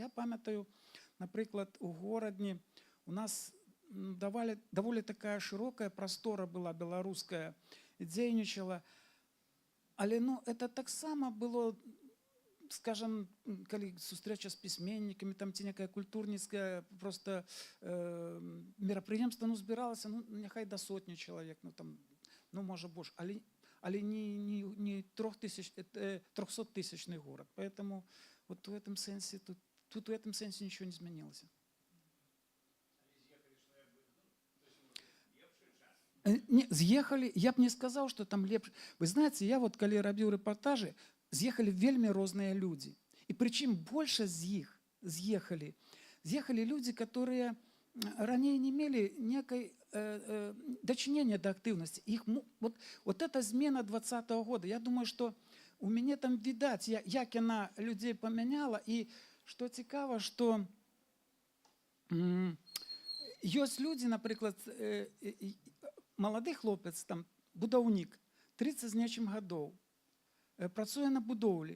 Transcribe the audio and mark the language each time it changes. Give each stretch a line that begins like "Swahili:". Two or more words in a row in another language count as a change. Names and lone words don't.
Belarusian: Я памятаю, напрыклад, у горадні у нас даволі такая шырокая прастора была беларуская, дзейнічала, але ну, это таксама было, скажем, калі сустрэча з пісьменнікамі, там ці некая культурніцкая просто мерапрыемства, ну, збіралася, ну, няхай да 100 чалавек, ну, там, ну, можа больш, але не
Russian: 300-тысячный город. Поэтому вот в этом сэнсе, тут в этом сэнсе ничего не изменилось.
Belarusian: Не, з'ехалі, я б не сказаў, што там лепш.
Russian: Вы знаете,
Belarusian: я вот калі рабіў рэпартажы, з'ехалі вельмі розныя людзі. І прычым большасць з іх з'ехалі людзі, которые раней не мелі некай дачынення да актыўнасці.
Russian: Вот эта
Belarusian: змена 20-го года, я думаю, што у мяне там відаць, як яна людзей памяняла, і што цікава, што ёсць людзі, напрыклад, малады хлопец, там, будаўнік, 30 з нечым гадоў, працуе на будоўлі.